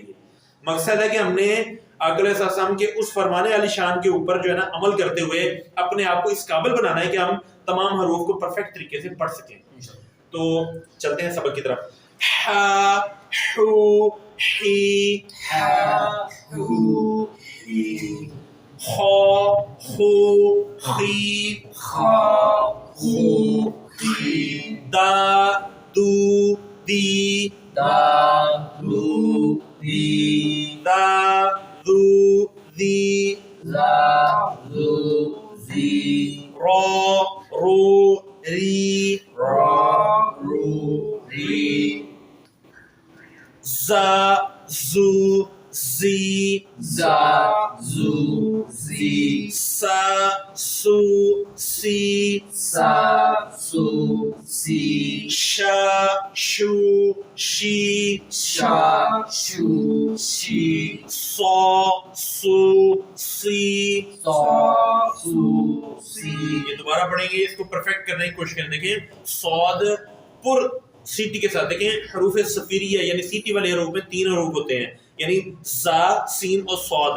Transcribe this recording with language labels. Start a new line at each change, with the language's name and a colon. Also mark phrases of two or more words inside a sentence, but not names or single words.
Urdu: یہ مقصد ہے کہ ہم نے آقا علیہ السلام کے اس فرمان علی شان کے اوپر جو ہے نا عمل کرتے ہوئے اپنے آپ کو اس قابل بنانا ہے کہ ہم تمام حروف کو پرفیکٹ طریقے سے پڑھ سکیں. تو چلتے ہیں سبق کی طرف.
Arabic: ہا حو ہی, ہا ہو ہی, خا خو خی, خا خو خی, دا دو دی, دا دو دی, دا دو دی, زا زو زی, را رو ری, را رو ری, زا زو زی, زا زو زی, سا سو سی, سا سو سی, شا شو شی, شا شو شی, صا سو سی. سا سو سی.
Urdu: یہ دوبارہ پڑھیں گے, اس کو پرفیکٹ کرنے کی کوشش کریں. دیکھیں صاد پر سیٹی کے ساتھ, دیکھیں حروف صفیریہ یعنی سیٹی والے حروف میں 3 حروف ہوتے ہیں, یعنی زا, سین اور صاد.